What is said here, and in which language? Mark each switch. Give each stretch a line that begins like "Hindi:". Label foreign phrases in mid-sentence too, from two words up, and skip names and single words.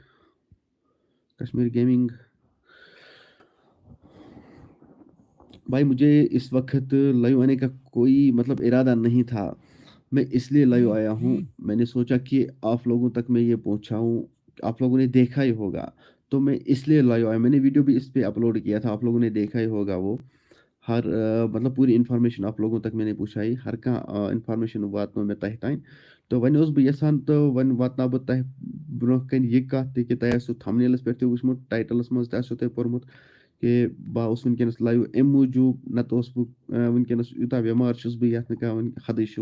Urdu: کشمیر گیمنگ بھائی، مجھے اس وقت لائیو آنے کا کوئی مطلب ارادہ نہیں تھا، میں اس لیے لائیو آیا ہوں. میں نے سوچا کہ آپ لوگوں تک میں یہ پہنچاؤں، آپ لوگوں نے دیکھا ہی ہوگا تو میں اس لیے لائیو آیا. میں نے ویڈیو بھی اس پہ اپلوڈ کیا تھا، آپ لوگوں نے دیکھا ہی ہوگا. وہ ہر مطلب پوری انفارمیشن آپ لوگوں تک میں نے پوچھائی،
Kashmiri: ہر کانٛہہ انفارمیشن واتنو مےٚ تۄہہِ تانۍ. تو وۄنۍ اوسُس بہٕ یژھان تہٕ وۄنۍ واتناو بہٕ تۄہہِ برونٛہہ کَنہِ یہِ کَتھ تہِ کہِ تۄہہِ آسیو تھمبنیلَس پٮ۪ٹھ تہِ وٕچھمُت، ٹایٹلَس منٛز تہِ آسیو تۄہہِ پوٚرمُت کہ بہٕ آوُس وٕنکٮ۪نَس لایِو اَمہِ موٗجوٗب، نَتہٕ اوسُس بہٕ وٕنکٮ۪نَس یوٗتاہ بٮ۪مار چھُس بہٕ یَتھ نہٕ کانٛہہ وۄنۍ حدٕے چھُ.